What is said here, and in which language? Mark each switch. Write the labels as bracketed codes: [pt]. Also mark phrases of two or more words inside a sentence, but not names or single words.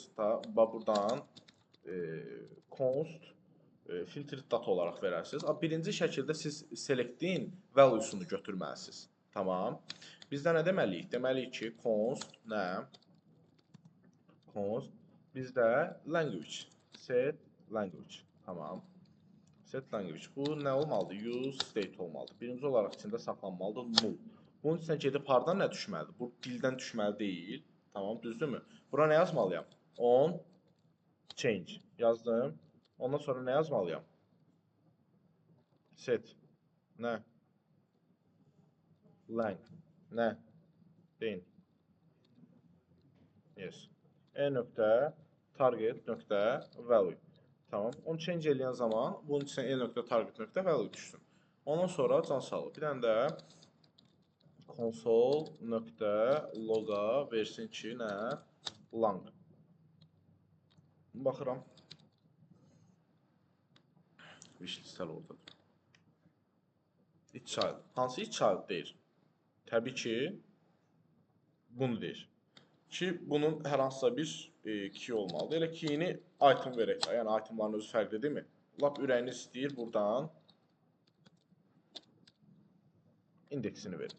[az] Buradan const filtri data olaraq verərsiniz. Birinci şəkildə siz select'in value'sunu götürməlisiniz. Tamam. Bizdə nə deməliyik? Deməliyik ki, const nə? Const bizdə language. [en] Set language. Tamam. Set language. [az] Bu nə olmalıdır? [en] Use state [az] olmalıdır. Birinci olaraq içində saxlanmalıdır null. Bunun içinə gedib hardan nə düşməlidir? Bu dildən düşməli deyil. Tamam, düzdürmü? Bura nə yazmalıyam? [en] On change [az] yazdım. Ondan sonra nə yazmalıyam? Set nə? Lang nə? Deyin. Yes. E.target.value. Tamam. Onu change eləyən zaman bunun içinə e.target.value düşsün. Ondan sonra can sağlıq. Bir dənə də console.log'a versin ki, nə? Lang. Baxıram. Wishlistəli oradadır. [en] Each child. [az] Hansı [en] each child [az] deyir? Təbii ki, bunu deyir. Ki, bunun hər hansısa bir key olmalıdır. Elə keyini item verək. Yəni, itemların özü fərqli deyilmi? Lap ürəyiniz istəyir buradan indeksini verin.